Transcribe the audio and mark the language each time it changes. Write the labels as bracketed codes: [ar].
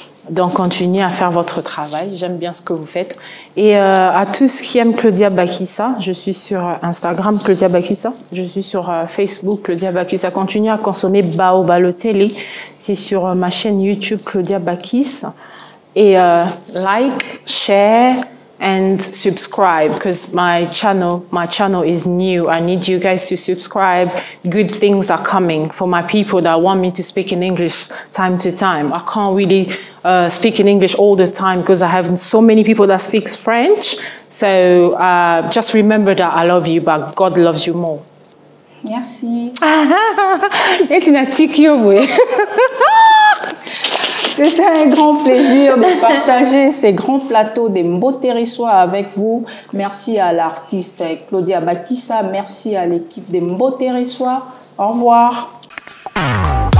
[fr] Donc continuez à faire votre travail. J'aime bien ce que vous faites. Et à tous qui aiment Claudia Bakissa, je suis sur Instagram Claudia Bakissa, je suis sur Facebook Claudia Bakissa. Continuez à consommer Balotelli. C'est sur ma chaîne YouTube Claudia Bakissa. [en] Et like, share and subscribe because my channel is new. I need you guys to subscribe. Good things are coming for my people that want me to speak in English time to time. I can't really speak in English all the time because I have so many people that speak French. So just remember that I love you, but God loves you more. [fr] Merci. C'était un grand plaisir de partager ces grands plateaux des Mbotereswa avec vous. Merci à l'artiste Claudia Bakissa. Merci à l'équipe des Mbotereswa. Au revoir.